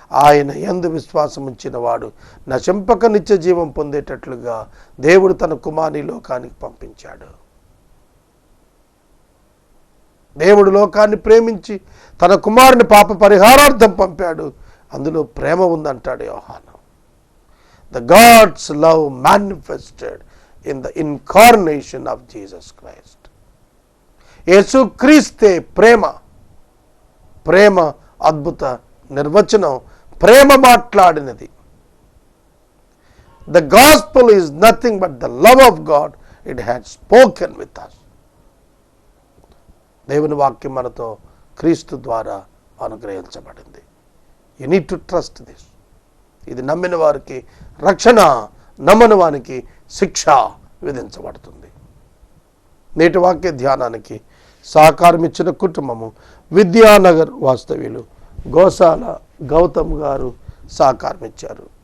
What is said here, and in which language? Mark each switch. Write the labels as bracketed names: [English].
[Telugu] ఆయన యందు విశ్వాసం ఉంచిన వాడు నశింపక నిత్య జీవం పొందేటట్లుగా దేవుడు తన కుమారుని లోకానికి పంపించాడు. దేవుడు లోకాన్ని ప్రేమించి తన కుమారుని పాప పరిహారార్థం పంపాడు. అందులో ప్రేమ ఉందంటాడు యోహాను. [English] The God's love manifested in the incarnation of Jesus Christ. [Telugu] యేసుక్రీస్తే ప్రేమ. ప్రేమ అద్భుత నిర్వచనం. ప్రేమ మాట్లాడినది. [English] The gospel is nothing but the love of God. It had spoken with us. [Telugu] దేవుని వాక్యం మనతో క్రీస్తు ద్వారా అనుగ్రహించబడింది. [English] You need to trust this. [Telugu] ఇది నమ్మిన వారికి రక్షణ, నమ్మని వారికి శిక్ష విధించబడుతుంది. నేటి వాక్య ధ్యానానికి సహకారం ఇచ్చిన కుటుంబము విద్యానగర్ వాస్తవ్యులు గోసాల గౌతమ్ గారు సహకారం ఇచ్చారు.